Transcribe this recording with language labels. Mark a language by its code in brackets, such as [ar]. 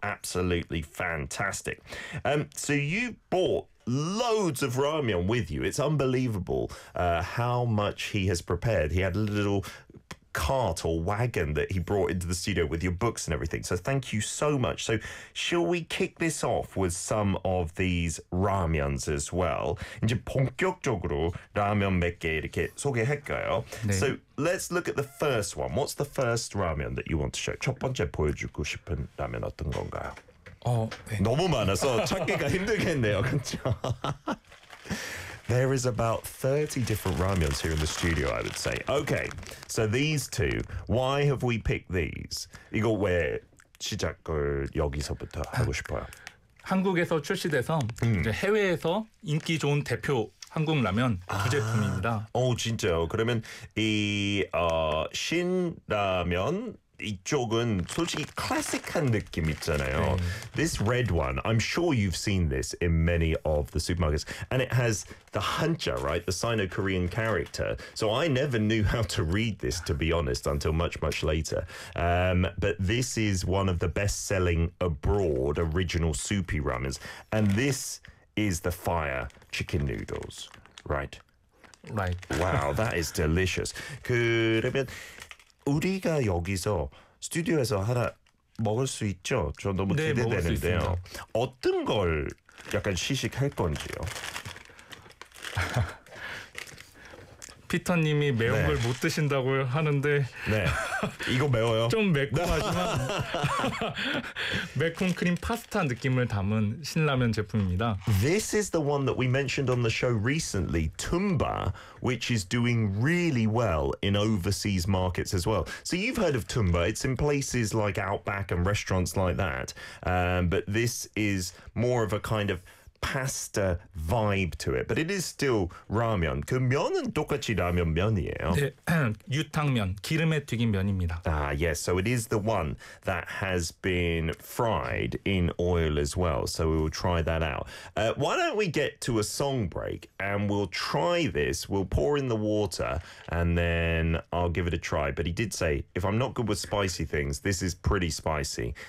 [en] Absolutely fantastic. So you bought loads of ramyun with you. It's unbelievable how much he has prepared. He had a little cart or wagon that he brought into the studio with your books and everything. So thank you so much. So shall we kick this off with some of these ramyuns as well? [ko] 이제 본격적으로 라면 몇 개 이렇게 소개할까요? 네. [en] So let's look at the first one. What's the first ramyun that you want to show? [ko] 첫 번째 보여주고 싶은 라면 어떤 건가요? 네. 너무 많아서 찾기가 힘들겠네요. 그렇죠? [en] There is about 30 different ramyuns here in the studio, I would say. Okay, so these two, why have we picked these? [ko] 이거 왜 시작을 여기서부터 하고 싶어요? 한국에서 출시돼서 이제 해외에서 인기 좋은 대표 한국 라면 두 제품입니다. 진짜요? 그러면 이 신라면 이쪽은 솔직히 클래식한 느낌 있잖아요. 네. [en] This red one, I'm sure you've seen this in many of the supermarkets. And it has the hancha, right? The Sino-Korean character. So I never knew how to read this, to be honest, until much, much later. But this is one of the best-selling abroad original soupy ramens. And this is the fire chicken noodles, right? Right. Wow, that is delicious. [ko] 그러면 우리가 여기서 스튜디오에서 하나 먹을 수 있죠? 저 너무 기대되는데요. 네, 어떤 걸 약간 시식할 건지요? 피터님이 매운 걸 못 드신다고 하는데 네. 이거 매워요? 좀 매콤하지만 매콤 크림 파스타 느낌을 담은 신라면 제품입니다. [en] This is the one that we mentioned on the show recently, Tumba, which is doing really well in overseas markets as well. So you've heard of Tumba. It's in places like Outback and restaurants like that. But this is more of a kind of pasta vibe to it, but it is still ramyun. [ko] 그 면은 똑같이 라면 면이에요. 네, 유탕면, 기름에 튀긴 면입니다. [en] Ah, yes, so it is the one that has been fried in oil as well, so we will try that out. Why don't we get to a song break, and we'll try this, we'll pour in the water, and then I'll give it a try. But he did say, if I'm not good with spicy things, this is pretty spicy.